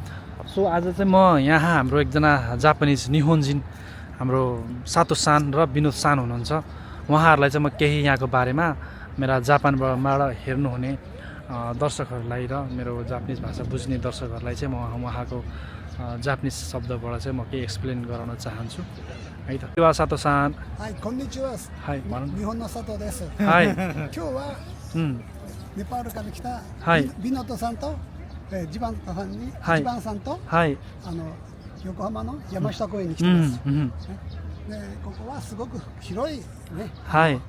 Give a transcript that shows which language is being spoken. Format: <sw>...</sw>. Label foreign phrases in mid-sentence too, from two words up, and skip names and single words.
<ne>सो आज चाहिँ म यहाँ हाम्रो एकजना जापानिज निहोन्जिन हाम्रो सातो सान र विनोद सान हुनुहुन्छ। उहाँहरूलाई चाहिँ म केही यहाँको बारेमा मेरा जापानबाट हेर्नुहुने दर्शकहरूलाई र मेरो जापानिज भाषा बुझ्ने दर्शकहरूलाई चाहिँ म उहाँको जापानिज शब्दबाट चाहिँ म केही एक्सप्लेन गराउन चाहन्छु है त। सातो सान।</ne> <ja>हाई, konnichiwa。はい、日本の佐藤です。はい。今日はネパールから来たビノットさんとジバンさんに、ジバンさんと横浜の山下公園に来てます。ここはすごく広いね。はい。</ja>